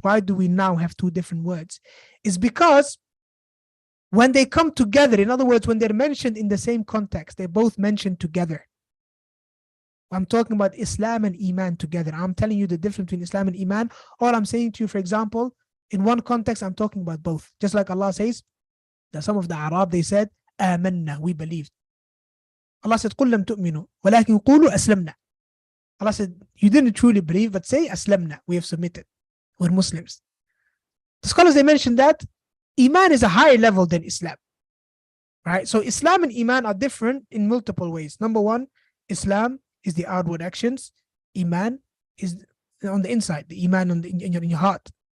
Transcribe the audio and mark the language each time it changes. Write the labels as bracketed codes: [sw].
[en] Why do we now have two different words? It's because when they come together, in other words, when they're mentioned in the same context, they're both mentioned together. I'm talking about Islam and Iman together. I'm telling you the difference between Islam and Iman. Or I'm saying to you, for example, in one context, I'm talking about both. Just like Allah says that some of the Arab, they said, [ar] آمنا, [en] we believed. Allah said, [ar] قُلْ لَمْ تُؤْمِنُوا وَلَكِنْ قُولُوا أَسْلَمْنَا. [en] Allah said, you didn't truly believe, but say, [ar] أسلمنا, [en] we have submitted. We're Muslims. The scholars, they mentioned that Iman is a higher level than Islam. Right? So Islam and Iman are different in multiple ways. Number one, Islam is the outward actions. Iman is on the inside, the Iman in your heart.